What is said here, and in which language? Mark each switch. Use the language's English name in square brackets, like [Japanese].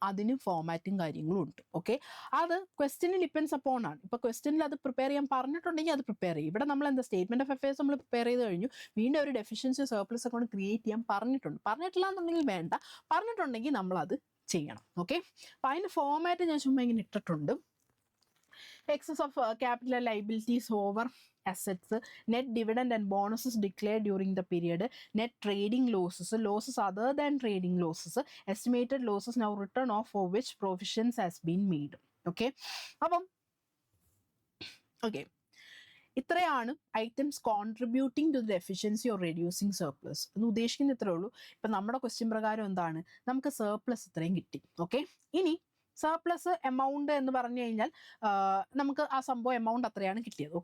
[Malayalam] അതിന് ഫോമാറ്റും കാര്യങ്ങളും ഉണ്ട്. ഓക്കെ, അത് ക്വസ്റ്റ്യനിൽ ഡിപ്പെൻസ് അപ്പോൺ ആണ്. ഇപ്പോൾ ക്വസ്റ്റ്യനിൽ അത് പ്രിപ്പയർ ചെയ്യാൻ പറഞ്ഞിട്ടുണ്ടെങ്കിൽ അത് പ്രിപ്പയർ ചെയ്യും. ഇവിടെ നമ്മൾ എന്താ സ്റ്റേറ്റ്മെന്റ് ഓഫ് അഫയേഴ്സ് നമ്മൾ പ്രിപ്പയർ ചെയ്ത് കഴിഞ്ഞു, വീണ്ടും ഒരു ഡെഫിഷ്യൻസി സർപ്ലസ് അക്കൗണ്ട് ക്രിയേറ്റ് ചെയ്യാൻ പറഞ്ഞിട്ടുണ്ട്. പറഞ്ഞിട്ടില്ല എന്നുണ്ടെങ്കിൽ വേണ്ട, പറഞ്ഞിട്ടുണ്ടെങ്കിൽ നമ്മളത് ചെയ്യണം. ഓക്കെ, അപ്പോൾ അതിൻ്റെ ഫോമാറ്റ് ഞാൻ ചുമ്മാ ഇങ്ങനെ ഇട്ടിട്ടുണ്ട്. [English] excess of capital liabilities over assets, net dividend and bonuses declared during the period, net trading losses, losses other than trading losses, estimated losses now written off for which provisions has been made. Okay, [Malayalam] അപ്പം ഇത്രയാണ് [English] items contributing to the efficiency or reducing surplus [Malayalam] എന്ന് ഉദ്ദേശിക്കുന്ന ഇത്രേ ഉള്ളൂ. ഇപ്പം നമ്മുടെ question പ്രകാരം എന്താണ്, നമുക്ക് സർപ്ലസ് ഇത്രയും കിട്ടി. ഓക്കെ, ഇനി സർപ്ലസ് എമൗണ്ട് എന്ന് പറഞ്ഞു കഴിഞ്ഞാൽ നമുക്ക് ആ സംഭവം എമൗണ്ട് അത്രയാണ് കിട്ടിയത്.